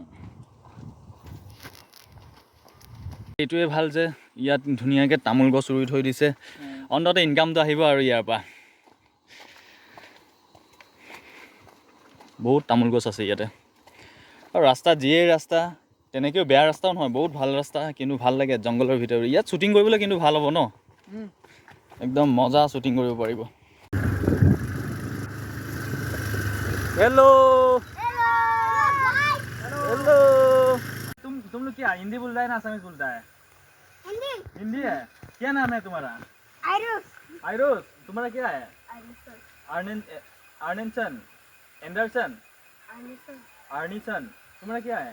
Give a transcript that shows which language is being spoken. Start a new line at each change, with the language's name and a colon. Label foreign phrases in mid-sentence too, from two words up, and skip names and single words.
Assamese: এইটোৱে ভাল যে ইয়াত ধুনীয়াকৈ তামোল গছ ৰুই থৈ দিছে অন্ততঃ ইনকামটো আহিব আৰু ইয়াৰ পৰা বহুত তামোল গছ আছে ইয়াতে আৰু ৰাস্তা যিয়েই ৰাস্তা তেনেকৈও বেয়া ৰাস্তাও নহয় বহুত ভাল ৰাস্তা কিন্তু ভাল লাগে জংঘলৰ ভিতৰত ইয়াত শ্বুটিং কৰিবলৈ কিন্তু ভাল হ'ব ন একদম মজা শ্বুটিং কৰিব পাৰিব हेलो
English: Hello. हेलो।
Hindi: तुम लोग क्या हिंदी बोल रहा है ना असमीज बोलता है? Hindi. हिंदी है। क्या नाम है तुम्हारा? Iris. आयरोस। तुम्हारा क्या है? Iris. आर्निसन एंडरसन Iris. आर्निसन। तुम्हारा क्या है?